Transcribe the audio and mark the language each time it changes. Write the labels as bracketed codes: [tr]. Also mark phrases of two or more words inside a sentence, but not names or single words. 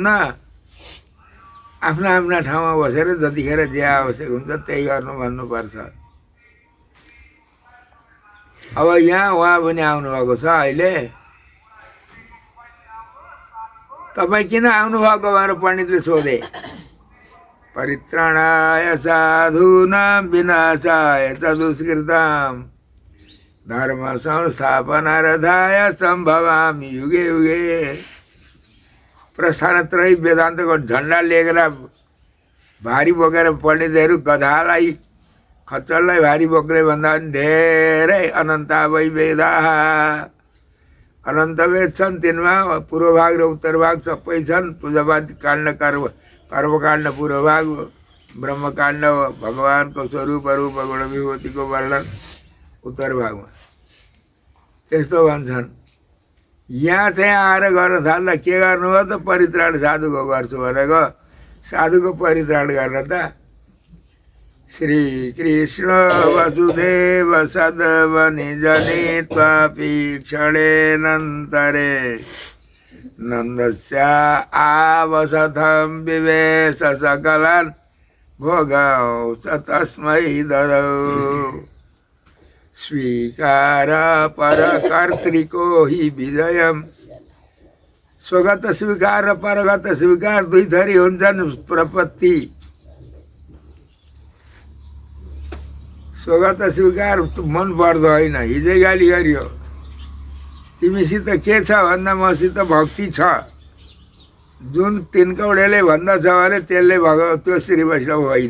[ne] आफ्ना आफ्ना ठाउँमा बसेर जतिखेर जे आवश्यक हुन्छ त्यही गर्नु भन्नुपर्छ। अब यहाँ उहाँ पनि आउनुभएको छ अहिले। तपाईँ किन आउनुभएको भनेर पण्डितले सोधे। [sa] परित्राणाय साधूनां विनाशाय च दुष्कृतां धर्म संस्थापनार्थाय सम्भवामि युगे युगे। [ne] प्रस्थानत्रयी वेदान्तको झन्डा लिएर भारी बोकेर पण्डितहरू गधालाई खच्चडलाई भारी बोक्ने भन्दा पनि धेरै [sa] अनन्ता वै वेदाः। [ne] अनन्त वेद छन्, तिनमा पूर्व भाग र उत्तर भाग सबै छन्। पूजावाद काण्ड, कर्मकाण्ड पूर्व भाग, ब्रह्मकाण्ड भगवानको स्वरूप रूप गुण विभूतिको वर्णन उत्तर भागमा। त्यस्तो भन्छन्। यहाँ चाहिँ आएर गर्न थाल्दा के गर्नु हो त? परित्राण साधुको गर्छु भनेको। साधुको परित्राण गर्न त [sa] श्री कृष्ण वसुदेव सदवनि जनित्वापि क्षणेनन्तरे नन्दस्या आवसथं विवेश सकलान् भोगौ स तस्मै ददौ। स्वीकार परकर्तृको हि विजयम। [ne] स्वगत स्वीकार र परगत स्वीकार दुई थरी हुन्छन् प्रपत्ति। स्वगत स्वीकार मन पर्दो होइन, हिजै गाली गरियो। तिमीसित के छ भन्दा मसित भक्ति छ। जुन तिनकौडेले भन्दछ भने त्यसले त्यो श्री वैष्णव होइन।